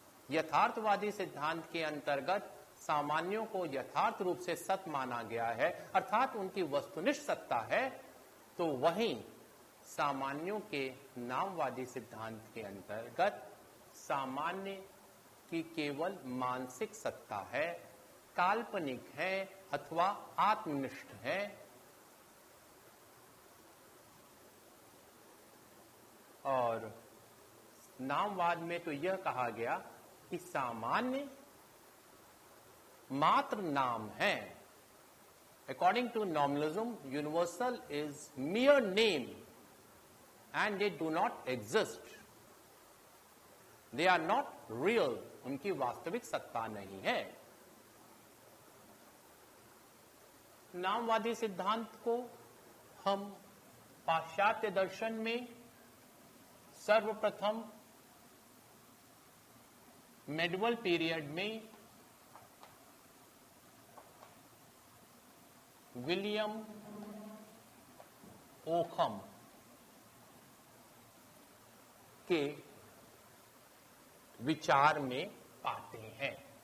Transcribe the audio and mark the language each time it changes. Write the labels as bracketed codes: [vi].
[hi] यथार्थवादी सिद्धांत के अंतर्गत सामान्यों को यथार्थ रूप से सत्य माना गया है, अर्थात उनकी वस्तुनिष्ठ सत्ता है, तो वहीं सामान्यों के नामवादी सिद्धांत के अंतर्गत सामान्य की केवल मानसिक सत्ता है, काल्पनिक है अथवा आत्मनिष्ठ है। और नामवाद में तो यह कहा गया कि सामान्य मात्र नाम है। [en] According to nominalism, universal is mere name and they do not exist. They are not real. [hi] उनकी वास्तविक सत्ता नहीं है। नामवादी सिद्धांत को हम पाश्चात्य दर्शन में सर्वप्रथम मेडिवल पीरियड में विलियम ओखम के विचार में पाते हैं।